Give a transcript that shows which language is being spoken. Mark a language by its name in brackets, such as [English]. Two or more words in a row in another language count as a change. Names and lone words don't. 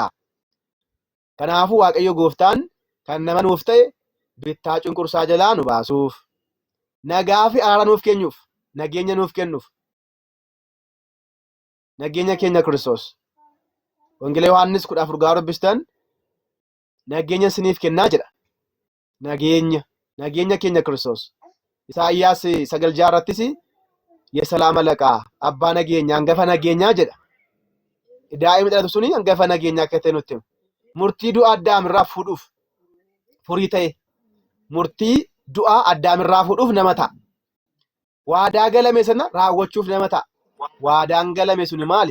[Oromo] Kanaafuu Waaqayyo gooftaan kan nama nuuf ta'e bittaa cunqursaa jalaa nu baasuuf, nagaa fi araara nuuf kennuuf, nageenya nuuf kennuuf. Nageenya keenya Kiristoos. Wangeela Yohaannis 14 gaafa dubbistan nageenya isiniif kennaa jedha. Nageenya keenya Kiristoos. Isaayyaas 9:6 [Amharic] የሰላም አለቃ አባ [Oromo] nageenya hangafa nageenyaa jedha. Daa'imni dhalatu suni hangafa nageenyaa akka ta'e nutti hima. Murtii du'a Addaam irraa fuudhuuf furii ta'e. Murtii du'a Addaam irraa fuudhuuf nama ta'a. Waadaa galame sana raawwachuuf nama ta'a. Waadaan galame suni maali?